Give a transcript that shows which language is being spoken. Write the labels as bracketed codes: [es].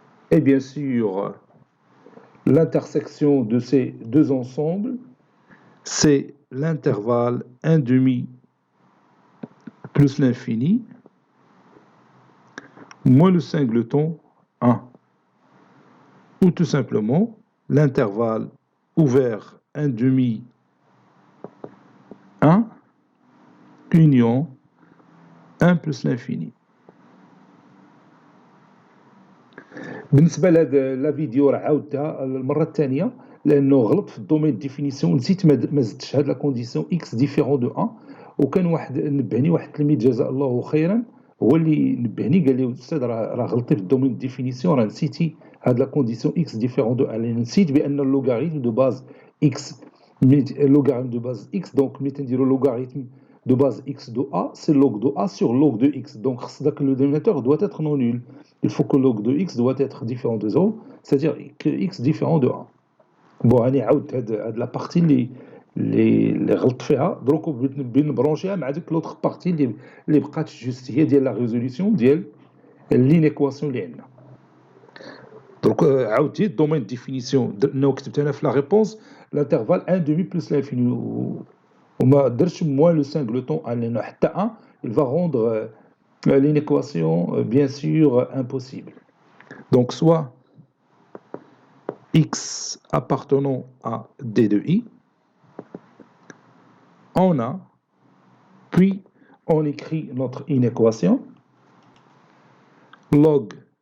[fr] Et bien sûr, l'intersection de ces deux ensembles, c'est l'intervalle 1 demi plus l'infini moins le singleton 1. Ou tout simplement l'intervalle ouvert 1 demi 1 union 1 plus l'infini. [ar] بالنسبه لهذا لا فيديو راه عاودتها المره الثانيه لانه غلط في الدومين ديفينيسيون، نسيت ما زدتش هاد لا كونديسيون اكس ديفيرون دو 1. وكان واحد نبهني واحد التلميذ جزاه الله خيرا، هو اللي نبهني قال لي استاذ راه غلطتي في الدومين ديفينيسيون، راه نسيتي هاد لا كونديسيون اكس ديفيرون دو 1، لان نسيت بان اللوغاريتم دو باز اكس اللوغاريتم دو باز اكس دونك ملي تنديرو لوغاريتم [fr] de base x de a, c'est log de a sur log de x. Donc, le dénominateur doit être non nul. Il faut que log de x doit être différent de 0, c'est-à-dire que x différent de 1. [ar] Bon, أنا عاودت هاد [fr] la partie [ar] اللي غلط فيها، دروك بغيت نبرونشيها مع ديك [fr] l'autre partie [ar] اللي بقات جوست هي ديال [fr] la résolution [ar] ديال l'inéquation اللي عندنا. دروك عاودت الدومين ديفينيسيون انه كتبت انا في لا ريبونس [fr] l'intervalle 1 demi plus l'infini. [ar] وما درتش [fr] moins le singleton 1 [ar] لأنه حتى 1 [fr] il va rendre l'inéquation bien sûr impossible. Donc soit x appartenant à d de i, on a, puis on écrit notre inéquation log